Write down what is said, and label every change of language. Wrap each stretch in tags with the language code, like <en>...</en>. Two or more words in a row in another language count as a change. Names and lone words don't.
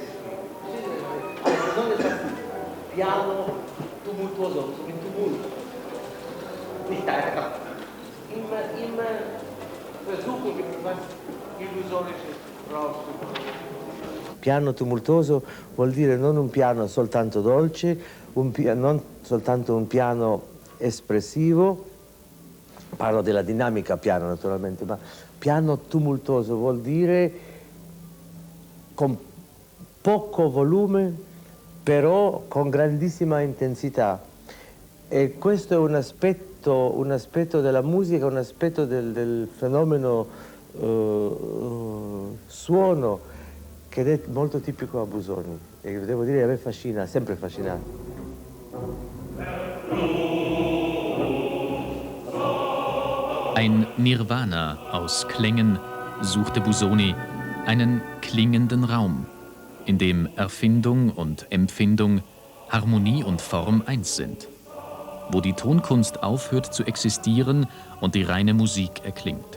<de>Also besonders das</de> <it>Piano tumultuoso,</it> <de>so mit Tumult. Nicht einfach. Immer versuchen, was Illusionisches rauszukommen.</de> <it>Piano tumultuoso vuol dire non un piano soltanto dolce, non soltanto un piano espressivo. Parlo della dinamica piano naturalmente, ma piano tumultuoso vuol dire con poco volume, però con grandissima intensità. E questo è un aspetto della musica, un aspetto del fenomeno suono che è molto tipico a Busoni e devo dire a me fascina, ha sempre affascinato.</it> <de>Ein Nirvana aus Klängen suchte Busoni, einen klingenden Raum, in dem Erfindung und Empfindung, Harmonie und Form eins sind, wo die Tonkunst aufhört zu existieren und die reine Musik erklingt.</de>